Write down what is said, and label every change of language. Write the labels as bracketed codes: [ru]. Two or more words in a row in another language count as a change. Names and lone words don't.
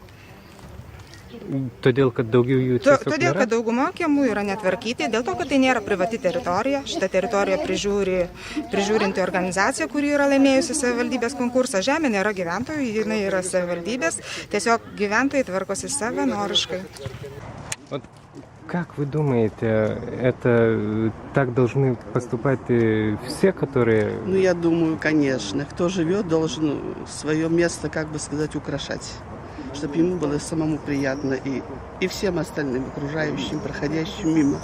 [lt] Todėl, kad daugiau jų tiesiog nėra? Todėl, kad dauguma kiemų yra netvarkyti, dėl to, kad tai nėra privati teritorija. Šitą teritoriją prižiūrinti organizacija, kuri yra laimėjusi savivaldybės konkursą. Žemė nėra gyventojų, jinai yra savivaldybės. Tiesiog gyventojai tvarkosi savanoriškai. [ru] Вот как вы думаете, это так должны поступать все, которые... Ну, я думаю, конечно. Кто живет, должен свое место, как бы сказать, украшать. Чтобы ему было самому приятно и всем остальным окружающим, проходящим мимо.